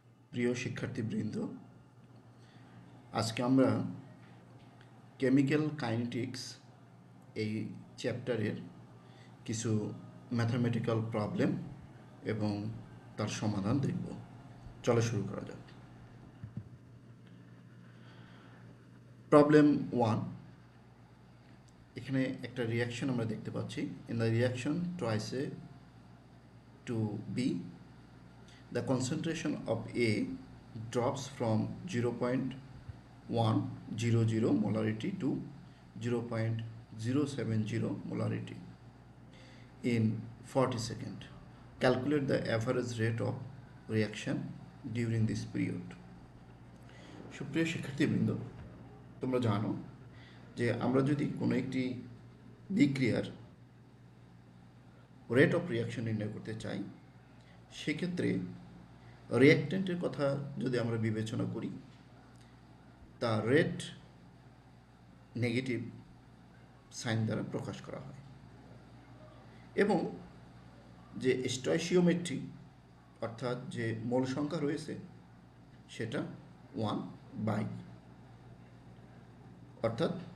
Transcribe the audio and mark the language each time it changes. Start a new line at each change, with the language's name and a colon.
Bangla: প্রিয় শিক্ষার্থীবৃন্দ, আজকে আমরা কেমিক্যাল কাইনেটিক্স এই চ্যাপ্টারের কিছু ম্যাথামেটিক্যাল প্রবলেম এবং তার সমাধান দেখব। চলো শুরু করা যাক। প্রবলেম 1, এখানে একটা রিয়াকশন আমরা দেখতে পাচ্ছি।
English: In the reaction twice A to B, the concentration of A drops from 0.100 molarity to 0.070 molarity in 40 seconds. Calculate the average rate of reaction during this period.
Bangla: সুপ্রিয় শিক্ষার্থীবৃন্দ, তোমরা জানো যে আমরা যদি কোনো একটি বিক্রিয়ার রেট অফ রিয়াকশন নির্ণয় করতে চাই, সেক্ষেত্রে রিয়াক্ট্যান্টের কথা যদি আমরা বিবেচনা করি, তার রেট নেগেটিভ সাইন দ্বারা প্রকাশ করা হয় এবং যে স্টয়চিওমেট্রি অর্থাৎ যে মোল সংখ্যা রয়েছে সেটা 1/, অর্থাৎ